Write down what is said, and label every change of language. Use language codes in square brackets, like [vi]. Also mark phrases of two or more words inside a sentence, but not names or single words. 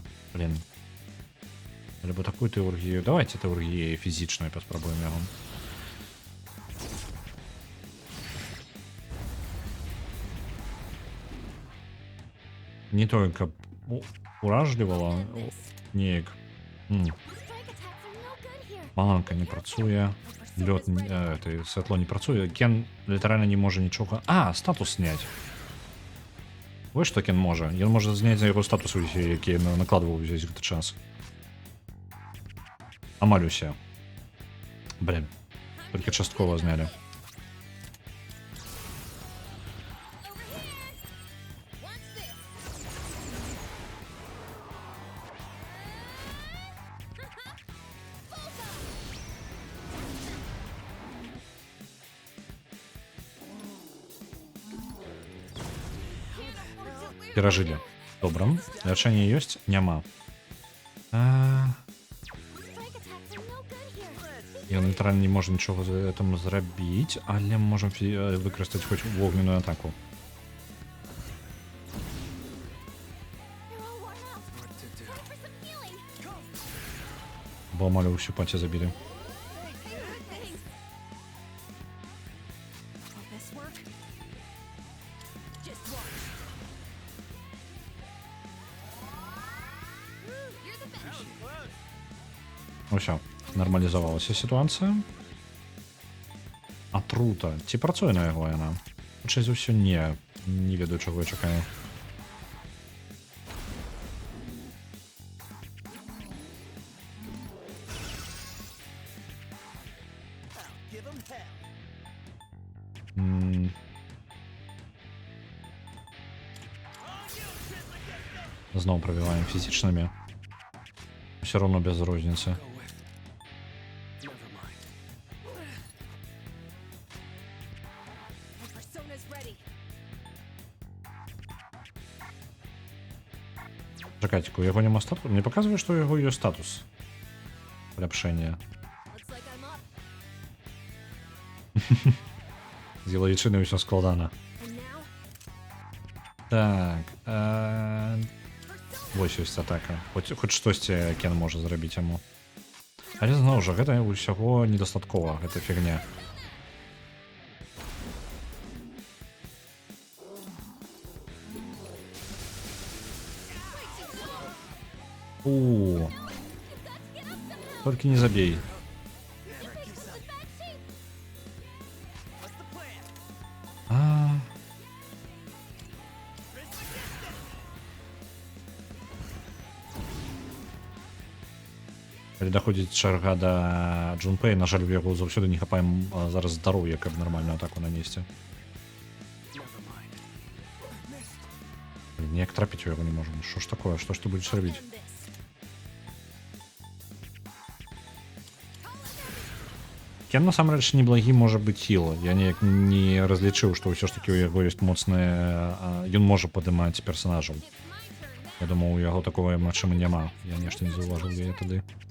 [be] Блин. Альбо такую тэургію. Давайте тэургіяй фізічнай паспрабуем яго. [ru] Не только [be] уражлівала неяк. [en] Strike attacks are no good here. [be] Маланка не працуе. Лёд, святло не працуе. Кен літаральна не можа нічога. Статус зняць. Вось што Кен можа. Ён можа зняць за яго статус, які накладваў увесь гэты час. Амаль усе. Блин. Толькі часткова знялі. [en] Watch this. [be] Перажылі. Добра. Лячэнне ёсць? Няма. [en] Strike attacks are no good here. [be] Ён літаральна не можа нічога з гэтым зрабіць, але можам выкарыстаць хоць вогненную атаку. [en] They're all worn out. Time for some healing. [be] Бо амаль усю паці забілі. [en] Thanks. Will this work? Just watch. You're the best. [be] Усё. Нармалізавалася сітуацыя. Атрута. Ці працуе на яго яна? Хутчэй за ўсё не. Не ведаю, чаго я чакаю. [en] Give him hell. [be] Зноў прабіваем фізічнымі. [ru] Все равно [be] без розніцы. [en] My persona's ready. [be] Чакайце, у яго няма статусу? Не паказвае, што у яго ёсць статус. Паляпшэння. [en] Looks like I'm up. [be] З ялавічынай усё складана. [en] And now, [be] Так. [en] persona. [be] Вось ёсць атака. Хоць штосьці Кен можа зрабіць яму. Але зноў жа, гэта ўсяго недастаткова, гэта фігня. Толькі не забей. [en] What's the plan? [be] Калі даходзіць чарга да Джунпэй, на жаль, у яго заўсёды не хапае зараз здароўя, каб нармальную атаку нанесці. Ніяк трапіць у яго не можам. Што ж такое? Што ж ты будзеш рабіць? [en] Learn this. [be] Кен насамрэч неблагі можа быць хіл. Я неяк не разлічыў, што ўсё ж такі у яго ёсць моцнае... Ён можа падымаць персанажаў. [en] It's my turn now. [be] Я думаў, у яго такого магчыма няма. Я нешта не заўважыў яе тады.